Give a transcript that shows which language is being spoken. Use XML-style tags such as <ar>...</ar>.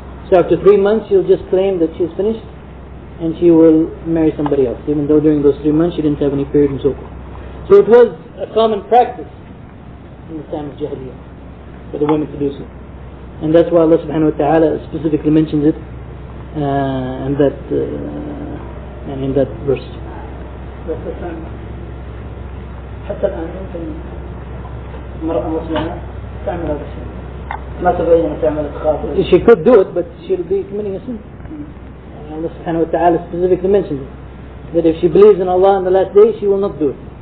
<en>So after 3 months, she'll just claim that she's finished, and she will marry somebody else, even though during those 3 months she didn't have any period and so forth. So it was a common practice in the time of Jahiliyyah for the women to do so. And that's why Allah subhanahu wa ta'ala specifically mentions it in that verse.</en> <ar>حتى الآن يمكن امرأة مسلمة تعمل هذا الشيء ما تبين تعمل تخاطر.</ar> <en>She could do it, but she'll be committing a sin. Allah subhanahu wa ta'ala specifically mentions it, that if she believes in Allah on the last day, she will not do it.</en>